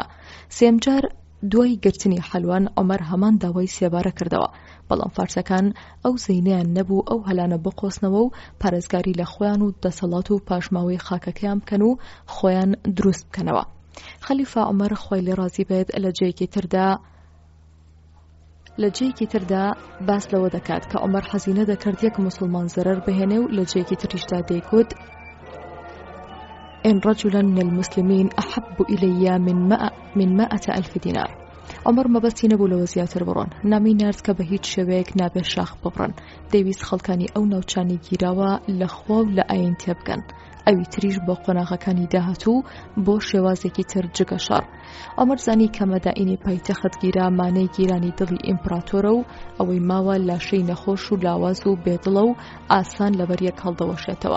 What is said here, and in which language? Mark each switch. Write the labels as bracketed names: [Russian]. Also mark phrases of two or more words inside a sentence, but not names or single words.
[Central Kurdish] سێم جار دوای گرتنی حەلوان عومەر هەمان داوای سێبارە کردەوە، بەڵام فارسەکان ئەو زەینەیان نەبوو ئەو هەلانە بقۆسنەوە و پارێزگاری لە خۆیان و دەسەڵات و پاشماوەی خاکەکەیان بکەن و خۆیان دروست بکەنەوە. خەلیفە عومەر خۆی لێ ڕازی بێت لە جێیەکی تردا باس لەوە دەکات کە عومەر حەزینە دەکرد یەک موسڵمان زەرەر بهێنێ و لە جێیەکی تریشدا دەیگوت [Arabic] إن رجلا من المسلمين أحب إلي من 100,000 دينار. [Central Kurdish] عمر مەبەستی نەبوو لەوە زیاتر بڕۆن، نامی نارد کە بە هیچ شێوەیەک نابێت شاخ ببڕن. دەیویست خەڵکانی ئەو ناوچانی گیراوە لە خوا و لە ئاین تێبگەن، ئەوی تریش بۆ قۆناغەکانی داهاتوو بۆ شێوازێکی تر جگە شەڕ. عمر زانی کە مەدائینی پایتەخت گیرا مانەی گیرانی دڵی ئیمپراتۆرە و ئەوەی ماوە لاشەی نەخۆش و لاواز و بێدڵە و ئاسان لەبەریەک هەڵدەوەشێتەوە.